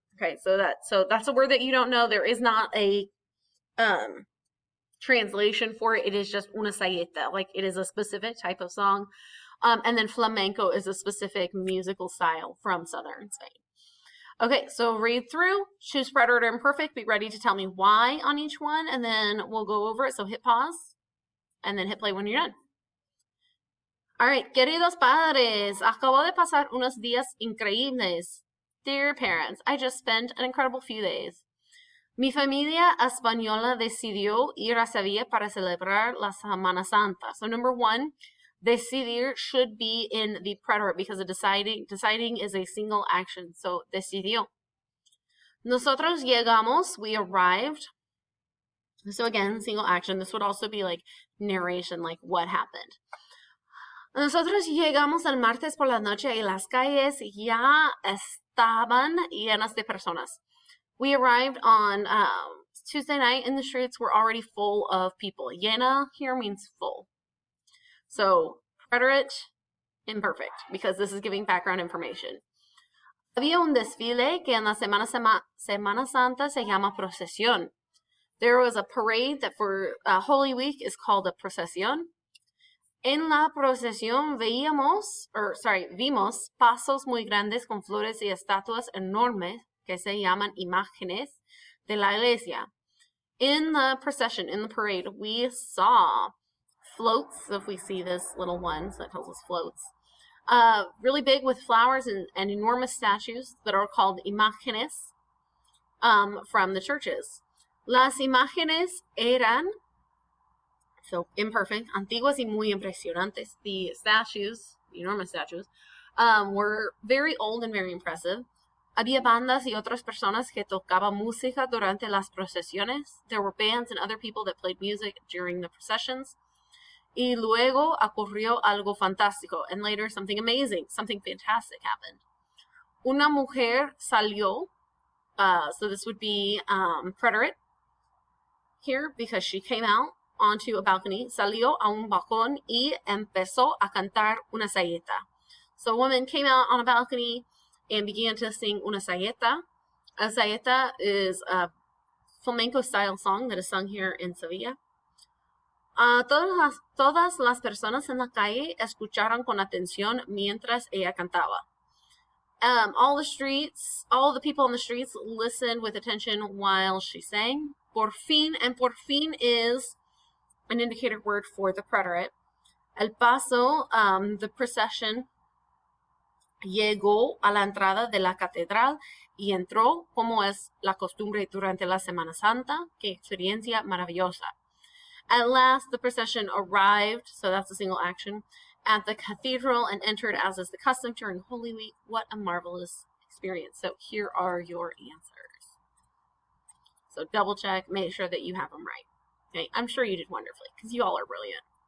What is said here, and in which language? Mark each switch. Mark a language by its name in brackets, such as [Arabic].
[English] Okay, so that's a word that you don't know. There is not a translation for it. It is just una saeta, like it is a specific type of song. And then flamenco is a specific musical style from southern Spain. Okay, so read through, choose preterite or imperfect, be ready to tell me why on each one, and then we'll go over it. So hit pause, and then hit play when you're done. All right, [Spanish] queridos padres, acabo de pasar unos días increíbles. [English] Dear parents, I just spent an incredible few days. [Spanish] Mi familia española decidió ir a Sevilla para celebrar la Semana Santa. [English] So number 1, decidir should be in the preterite because of deciding is a single action. So decidió. [Spanish] Nosotros llegamos, [English] we arrived. So again, single action. This would also be like narration, like what happened. [Spanish] Nosotros llegamos el martes por la noche y las calles ya estaban llenas de personas. [English] We arrived on Tuesday night and the streets were already full of people. Llena here means full. So, preterite, imperfect, because this is giving background information. [Spanish] Había un desfile que en la Semana Santa se llama procesión. [English] There was a parade that for Holy Week is called a procesión. [Spanish] En la procesión vimos pasos muy grandes con flores y estatuas enormes que se llaman imágenes de la iglesia. [English] In the procession, in the parade, we saw floats. So if we see this little one, so that tells us floats. Really big with flowers and enormous statues that are called imágenes from the churches. [Spanish] Las imágenes eran, [English] so imperfect, [Spanish] antiguas y muy impresionantes. [English] The statues, the enormous statues, were very old and very impressive. [Spanish] Había bandas y otras personas que tocaban música durante las procesiones. [English] There were bands and other people that played music during the processions. [Spanish] Y luego ocurrió algo fantástico. [English] And later something amazing, something fantastic happened. [Spanish] Una mujer salió. [English] So this would be preterite here because she came out onto a balcony. [Spanish] Salió a un balcón y empezó a cantar una saeta. [English] So a woman came out on a balcony and began to sing una saeta. A saeta is a flamenco style song that is sung here in Sevilla. [Spanish] Todas las personas en la calle escucharon con atención mientras ella cantaba. [English] All the people in the streets listened with attention while she sang. [Spanish] Por fin, [English] and por fin is an indicator word for the preterite. [Spanish] El paso, [English] the procession, [Spanish] llegó a la entrada de la catedral y entró como es la costumbre durante la Semana Santa. Qué experiencia maravillosa. [English] At last, the procession arrived, so that's a single action, at the cathedral and entered as is the custom during Holy Week. What a marvelous experience. So here are your answers. So double check, make sure that you have them right. Okay, I'm sure you did wonderfully because you all are brilliant.